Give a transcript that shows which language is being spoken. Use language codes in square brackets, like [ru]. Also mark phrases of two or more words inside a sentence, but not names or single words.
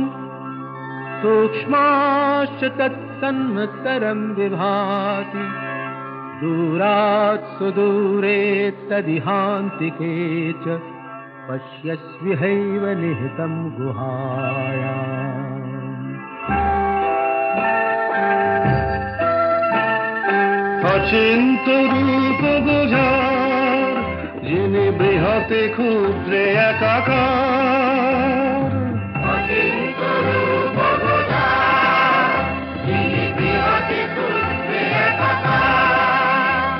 [sa] सूक्ष्माश्च तत्सन्मस्तरं विभाति दूरात् सुदूरे तदिहान्तिके च पश्यस्विहैव निहितं गुहायाम्। [bn] অচিন্ত রূপ বোঝার যিনি বৃহতে ক্ষুদ্রে একাকার। অচিন্ত রূপ বোঝার যিনি বৃহতে ক্ষুদ্রে একাকার।